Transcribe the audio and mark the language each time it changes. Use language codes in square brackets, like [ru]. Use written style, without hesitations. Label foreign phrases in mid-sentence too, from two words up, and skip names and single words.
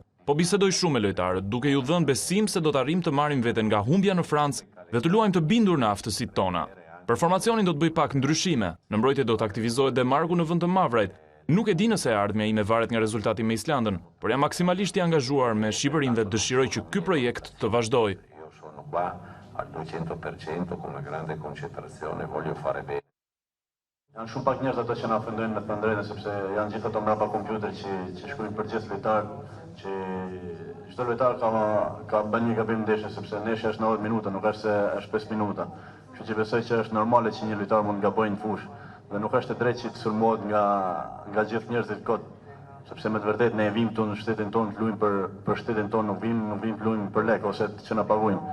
[sq] Po bisedoj shumë me lojtarët, duke ju dhënë besim se do të arrijmë të marrim veten nga humbja në Francë dhe të luajmë të bindur në aftësitë tona. Për formacionin do të bëj pak ndryshime. Në mbrojtje do të aktivizohet Demarku në vend të Mavrajt. Nuk e di nëse ardhmja ime varet nga rezultati me Islandën, por jam maksimalisht i angazhuar me Shqipërinë dhe dëshiroj që ky projekt të vazhdojë. [it] Io sono qua al 200% con una grande concentrazione, voglio fare bene. [sq] Janë shumë pak njerëz ato që na ofendojnë me thënë drejtën, sepse janë gjithë ato mbrapa kompjuter që shkruajnë për gjithë lojtar, që çdo lojtar ka bën një gabim ndeshje, sepse ndeshja është 90 minuta, nuk është se është 5 minuta. Kështu që besoj që është normale që një lojtar mund gabojë në fushë dhe nuk është e drejtë që të sulmohet nga gjithë njerëzit kot, sepse me të vërtetë ne vim këtu në shtetin tonë të luajmë për shtetin tonë, nuk vim të luajmë për lek ose që na paguajnë.